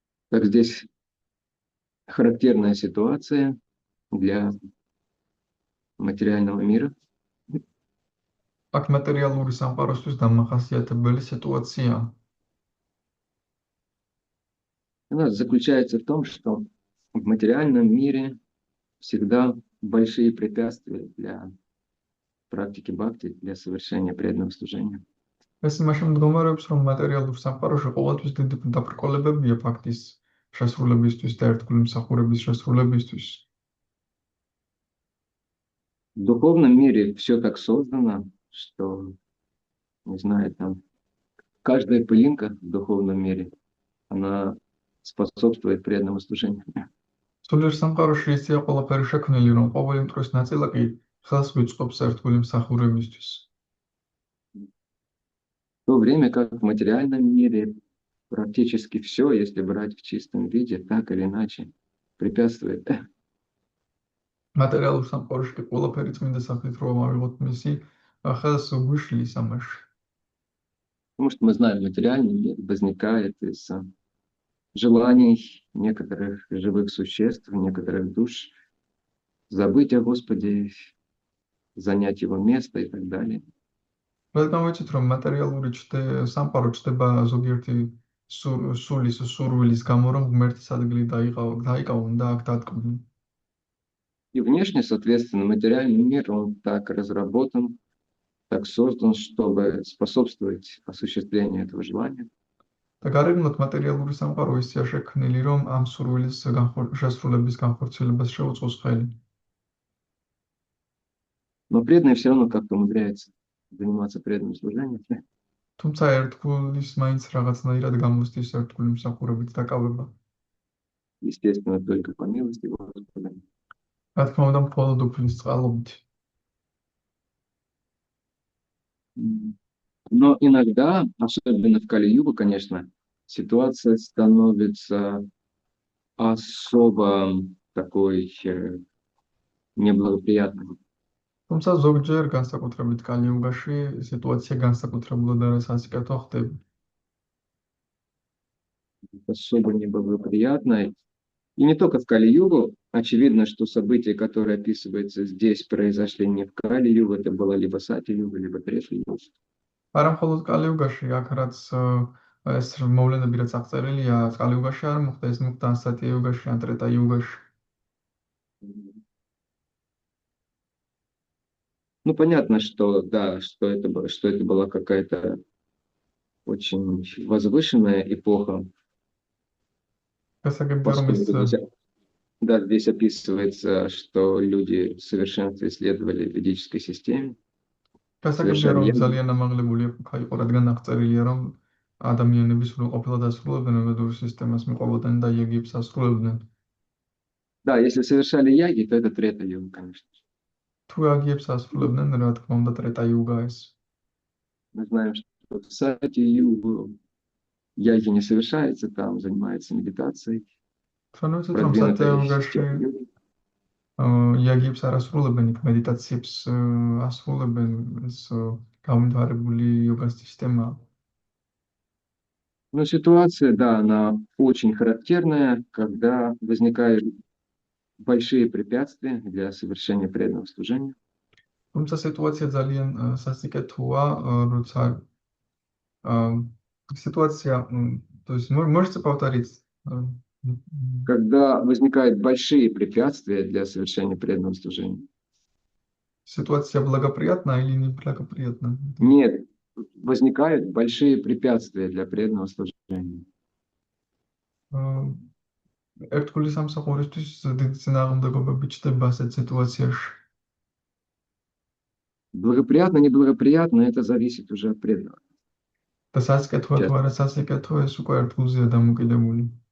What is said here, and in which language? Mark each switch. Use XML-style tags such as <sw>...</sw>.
<ru>Так здесь характерная ситуация для материального мира.</ru> <ka>აქ მატერიალური სამყაროსთვის დამახასიათებელი სიტუაცია.</ka> <ru>Она заключается в том, что в материальном мире всегда большие препятствия для практики бхакти, для совершения преданного служения.</ru> <ka>ეს იმაში მდგომარეობს, რომ მატერიალურ სამყაროში ყოველთვის დიდი დაბრკოლებებია ფაქტის შესრულებისთვის და ერთგული მსახურების შესრულებისთვის.</ka> <ru>В духовном мире все так создано, что, не знаю, там каждая пылинка в духовном мире, она способствует преданному служению.</ru> <ka>სულიერ სამყაროში ისეა ყველაფერი შექმნილი, რომ ყოველი მტრის ნაწილაკი ხელს ვიწყობს ერთგული მსახურებისთვის.</ka> <ru>В то время как в материальном мире практически все, если брать в чистом виде, так или иначе, препятствует.</ru> <ka>მატერიალურ სამყაროში კი ყველაფერი წმინდა სახით რომ ავიღოთ მისი ხელს გვიშლის ამაში.</ka> <ru>Потому что мы знаем, материальный мир возникает из желаний некоторых живых существ, некоторых душ, забыть о Господе, занять Его место и так далее.</ru> <ka>რადგან ვიცით, რომ მატერიალური სამყარო ჩდება ზოგიერთი სულის სურვილის გამო, რომ ღმერთის ადგილი დაიკავონ და აქ დატკბნουν.</ka> <ru>И внешне, соответственно, материальный мир, он так разработан, так создан, чтобы способствовать осуществлению этого желания.</ru> <ka>და გარეგნულად მატერიალური სამყარო ისეა შექმნილი, რომ ამ სურვილის შესრულების განხორციელებას შეუწყოს ხელი.</ka> <ru>Но преданный все равно как-то умудряется заниматься преданным служением.</ru> <ka>თუმცა ერთგულის მაინც რაღაცნაირად გამოსდის ერთგული მსახურებით დაკავება.</ka> <ru>Естественно, только по милости Господа.</ru> <ka>რა თქმა უნდა, მხოლოდ უფლის წყალობით.</ka> <ru>Но иногда, особенно в Кали-югу, конечно, ситуация становится особо такой неблагоприятной.</ru> <ka>თუმცა ზოგჯერ განსაკუთრებით კალიუგაში სიტუაცია განსაკუთრებულად არასასიკეთო ხდება.</ka> <ru>Особо неблагоприятной. И не только в Кали-югу. Очевидно, что события, которые описываются здесь, произошли не в Кали-югу, это было либо Сати-югу, либо Трети-югу.</ru> <ka>არა მხოლოდ კალიუგაში, აქ რაც ეს მოვლენები რაც აღწერილია, კალიუგაში არ მოხდა, ეს მოხდა სატიუგაში, ან ტრეტაიუგაში.</ka> <ru>Ну, понятно, что да, что это была какая-то очень возвышенная эпоха.</ru> <ka>გასაგებია, რომ ეს</ka> <ru>Поскольку да, здесь описывается, что люди в совершенстве исследовали ведической системе.</ru> <ka>გასაგებია, რომ ძალიან ამაღლებული ეპოქა იყო, რადგან აღწერილია, რომ ადამიანები სრულყოფილად ასრულებდნენ ვედურ სისტემას, მიყვებოდნენ და იაგებს ასრულებდნენ.</ka> <ru>Да, если совершали яги, то это Трета-юга, конечно.</ru> <ka>თუ იაგებს ასრულებდნენ, რა თქმა უნდა, ტრეტაიუგა ეს.</ka> <ru>Мы знаем, что в Сати-югу яги не совершается, там занимается медитацией.</ru> <ka>ჩვენ ვიცით, რომ სატიუგაში იაგებს არ ასრულებენ, იქ მედიტაციებს ასრულებენ, ეს გამვითარებული იოგას სისტემაა.</ka> <ru>Но ситуация, да, она очень характерная, когда возникают большие препятствия для совершения преданного служения.</ru> <ka>თუმცა სიტუაცია ძალიან სასიკეთოა, როცა</ka> <ru>ситуация, то есть можете повторить? Когда возникают большие препятствия для совершения преданного служения. Ситуация благоприятна или неблагоприятна? Нет, возникают большие препятствия для преданного служения.</ru> <ka>ერთგული სამსახურისთვის დიდი წინააღმდეგობები ჩნდება ასეთ სიტუაციაში.</ka> <ru>Благоприятно, неблагоприятно, это зависит уже от преданного.</ru> <ka>და სასიკეთოა თუ არა სასიკეთო, ეს უკვე ერთგულზეა დამოკიდებული.</ka>